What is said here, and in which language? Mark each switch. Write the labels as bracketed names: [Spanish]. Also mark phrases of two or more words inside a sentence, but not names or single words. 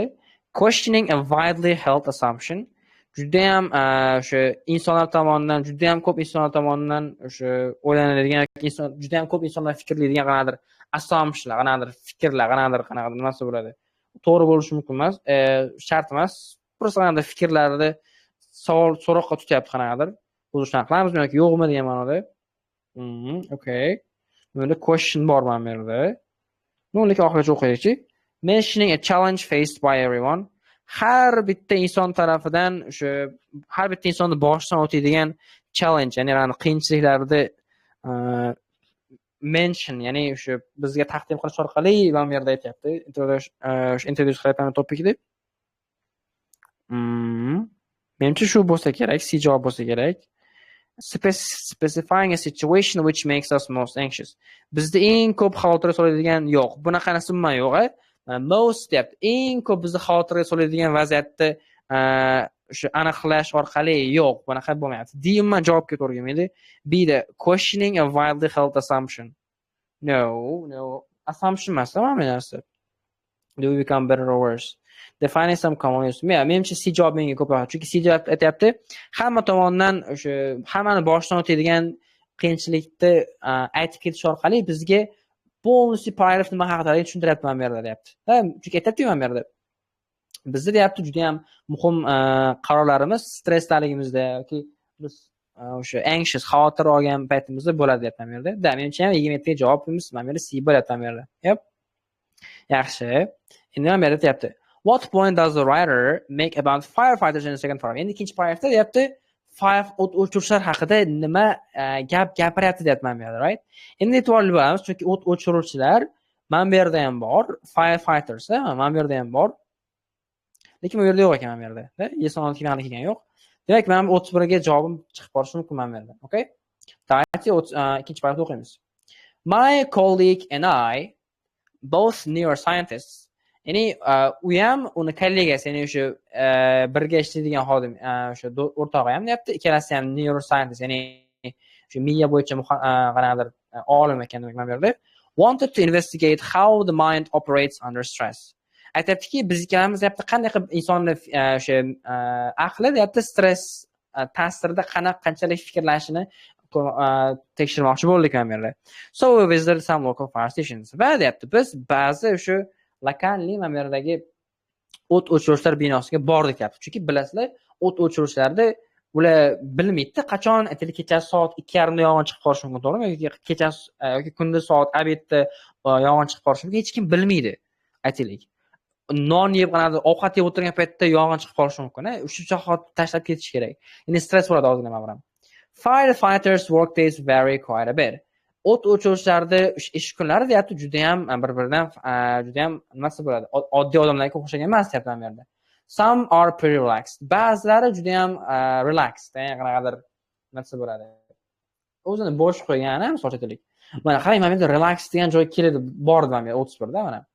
[English] Questioning a widely held assumption. [Uzbek] Judayam o'sha insonlar tomonidan, judayam ko'p insonlar tomonidan o'sha o'ylanadigan, judayam ko'p insonlar fikrlaydigan qanaqadir assumptionlar, qanaqadir fikrlar, qanaqadir nimasi bo'ladi. To'g'ri bo'lishi mumkin emas, shart emas. Просто qanaqadir fikrlarni so'roqqa tutyapti qanaqadir. Biz shuni qilamizmi yoki yo'qmi degan ma'noda. Okay. Bunda question bor mana bu yerda. Nollik oxirigacha o'qiylik. [English] Mentioning a challenge faced by everyone. [Uzbek] Har bitta inson tarafidan o'sha har bitta insonni boshidan o'tadigan challenge, ya'ni qiyinchiliklarni mention, ya'ni o'sha bizga taqdim qilish orqali mana bu yerda aytyapti. Introduce qilayotgan topikda. Menimcha shu bo'lsa kerak, C javob bo'lsa kerak. [English] Specifying a situation which makes us most anxious. [Uzbek] Bizda eng ko'p xavotir soladigan yo'q. Bunaqanisi umuman yo'q. Most deyapti. Eng ko'p bizni xavotirga soladigan vaziyatni o'sha aniqlash orqali yo'q, bunaqa bo'lmayapti. D umuman javobga to'g'ri kelmaydi. [English] B da questioning a widely held assumption. No. [Uzbek] Assumption emas, mana narsa. [English] Do we become better or worse? Defining some common use. [Uzbek] Menimcha C javob menga ko'proq. Chunki C javob aytayapti, hamma tomonidan o'sha hammani boshidan o'tadigan qiyinchilikni aytib ketish orqali bizga bonusli paragraf nima haqida tushuntiryapman bu yerda deyapti. Chunki aytayapti mana bu yerda. Bizda deyapti juda ham muhim qarorlarimiz stressdaligimizda yoki biz o'sha anxious, xavotir olgan paytimizda bo'ladi deyapman bu yerda. Menimcha ham 27 ga javobimiz mana bu yerda C bo'lyapti bu yerda. Yep. Yaxshi. Endi mana bu yerda deyapti. [English] What point does the writer make about firefighters in the second paragraph? [Uzbek] Endi ikkinchi paragrafda deyapti, fire o't o'chiruvchilar haqida nima gap gapiryapti deyapman bu yerda, right? Endi e'tiborli bo'lamiz, chunki o't o'chiruvchilar mana bu yerda ham bor, firefighters, mana bu yerda ham bor. Lekin bu yerda yo'q ekan mana bu yerda. [English] Yes or no [Uzbek] kelgan yo'q. Demak, mana bu 31 ga javobim chiqib qolishi mumkin mana bu yerda. Okay? Давайте ikkinchi paragrafni o'qiymiz. [English] My colleague and I, both neuroscientists, [Uzbek] ya'ni u ham uni kollegasi, ya'ni o'sha birga ishlaydigan xodim, o'sha o'rtog'i ham deyapti, ikkalasi ham neuroscientist, ya'ni o'sha miya bo'yicha qanaqadir olim ekan demak mana bu yerda. [English] Wanted to investigate how the mind operates under stress. [Uzbek] Aytayaptiki, biz ikkalamiz deyapti qanday qilib insonni o'sha aqli deyapti stress ta'sirida qanchalik fikrlashini tekshirmoqchi bo'ldik mana bu yerda. [English] So we visited some local fire stations. [Uzbek] Va deyapti biz ba'zi o'sha lokalniy mana bu yerdagi o't o'chiruvchilar binosiga bordik deyapti. Chunki bilasizlar, o't o'chiruvchilarda ular bilmaydi qachon aytaylik kechasi soat 2:30 da yong'in chiqib qolishi mumkin, to'g'rimi? Yoki kechasi yoki kunduz soat obedda yong'in chiqib qolishi mumkin. Hech kim bilmaydi. Aytaylik. Non yeb qanaqadir ovqat yeb o'tirgan paytda yong'in chiqib qolishi mumkin. O'sha zahot tashlab ketish kerak. Ya'ni stress bo'ladi ozgina mana bu. [English] Firefighters work days vary quite a bit. [Uzbek] O't o'chiruvchilarda ish kunlari deyapti juda ham bir-biridan juda ham nimasi bo'ladi? Oddiy odamlarga o'xshagan emas deyapti bu yerda. [English] Some are pretty relaxed. [Uzbek] Ba'zilari juda ham relaxed, ya'ni qanaqadir nimasi bo'ladi? O'zini bo'sh qo'ygan, misol aytaylik. Mana qarang, mana bu yerda relax degan joy keladi, bordi mana bu 31 da mana.